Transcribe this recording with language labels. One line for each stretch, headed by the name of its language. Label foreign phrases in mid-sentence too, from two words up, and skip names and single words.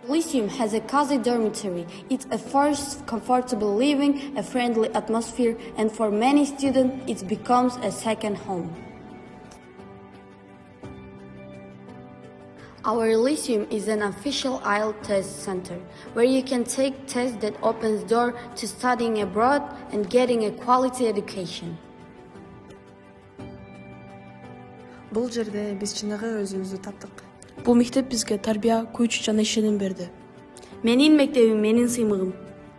English: Lyceum has a cozy dormitory. It offers comfortable living, a friendly atmosphere, and for many students it becomes a second home. Our Lyceum is an official IELTS test center, where you can take tests that opens door to studying abroad and getting a quality education.
Kyrgyz: Бул жерде биз чыныгы өзүбүздү таптык. Бул мектеп бизге тарбия, күч жана ишеним берди. Менин мектебим, менин сыймыгым.